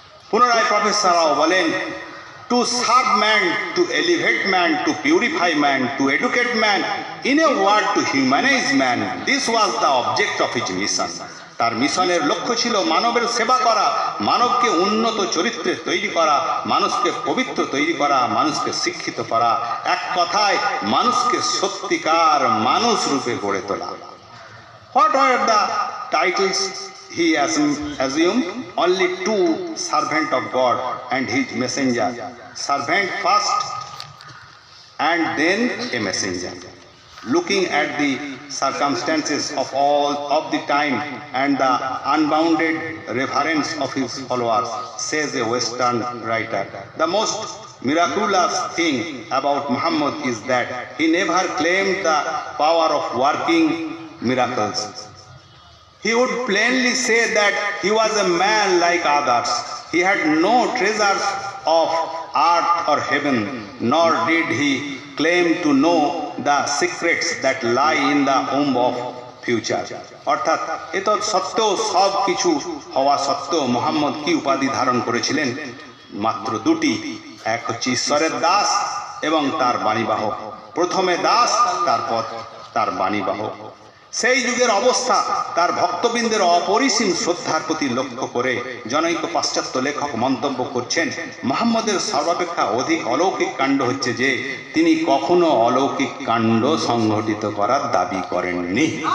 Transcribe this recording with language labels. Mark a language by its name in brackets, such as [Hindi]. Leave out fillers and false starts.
[Bangla] পুনরায় প্রফেসর রাও বলেন, [English] To serve man, to elevate man, to purify man, to educate man, in a word to humanise man, this was the object of his mission. [Bangla] তার মিশনের লক্ষ্য ছিল মানবের সেবা করা, মানবকে উন্নত চরিত্রে তৈরি করা, মানুষকে পবিত্র তৈরি করা, মানুষকে শিক্ষিত করা, এক কথায় মানুষকে সত্যিকার মানুষ রূপে গড়ে তোলা। [English] What were the titles he assumed? Only two: servant of God and his messenger. Servant first and then a messenger. Looking at the circumstances of all of the time and the unbounded reverence of his followers, says a Western writer, the most miraculous thing about Muhammad is that he never claimed the power of working miracles. He would plainly say that he was a man like others. He had no treasures of earth or heaven, nor did he claim to know the secrets that lie in the womb of future. [Bangla] অর্থাৎ এত সত্ত্বেও, সব কিছু হওয়া সত্ত্বেও মুহাম্মদ কি উপাধি ধারণ করেছিলেন? মাত্র দুটি। এক হচ্ছে ঈশ্বরের দাস এবং তার বাণীবাহক। প্রথমে দাস, তারপর তার বাণীবাহক। সেই যুগের অবস্থা তার ভক্তবৃন্দের অপরিসীম শ্রদ্ধার প্রতি লক্ষ্য করে জনৈক পাশ্চাত্য লেখক মন্তব্য করছেন, মুহাম্মদের সর্বাপেক্ষা অধিক অলৌকিক কাণ্ড হচ্ছে যে তিনি কখনো অলৌকিক কাণ্ড সংঘটিত করার দাবি করেননি।